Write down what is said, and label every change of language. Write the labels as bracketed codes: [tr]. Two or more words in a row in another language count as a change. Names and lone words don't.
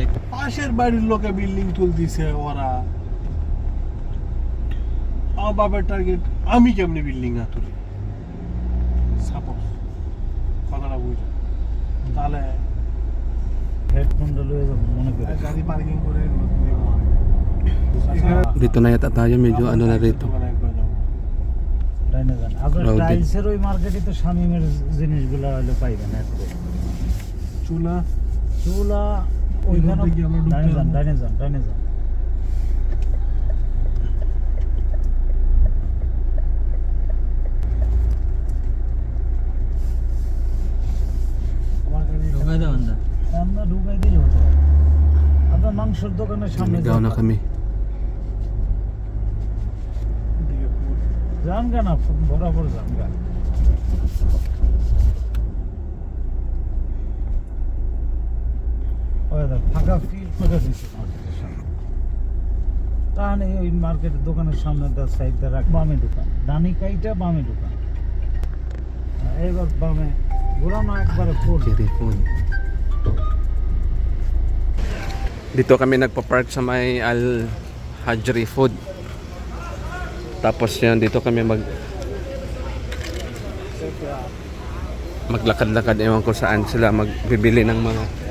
[bn] পাশের বাড়ির লোকে বিল্ডিং তুলতিছে ওরা আমার বাবার টার্গেট আমি কেমনি বিল্ডিং না তুলি সাপোজ কথাটা বুঝো তাহলে হেডফোনটা লয়ে যাবো মনে করে গাড়ি পার্কিং করে [tl] Dito na yata tayo, medyo ano na rito. [bn] ডাইনে যান আপনার [tl] Crowded. [bn] টাইলসের ওই মার্কেটে তো শামিমের জিনিসগুলো হলে পাইবেন এত চুলা চুলা ওইখানে রোডে কি আমরা ঢুকতে ডাইনে যান পারবো? ডাইনে যান ডাইনে যান আমার গাড়ি ঢোকাই দাও না আমরা ঢুকাই দিই হতো আপনার মাংসের দোকানের সামনে [tl] Naligaw na kami. [bn] যান গা না বরাবর যান গা ওই দেখ ফাঁকা ফিল করে দিচ্ছে মার্কেটের সামনে তাহলে ওই মার্কেটের দোকানের সামনে তার সাইডটা রাখ বামে দোকান ডানি কাইটা বামে দোকান এবার বামে ঘোরানো একবারে ফুল [tl] Cherry food. Dito kami nagpa-park sa may Al Hajri Food. Tapos yan, dito kami maglakad-lakad, ewan ko saan sila magbibili ng mga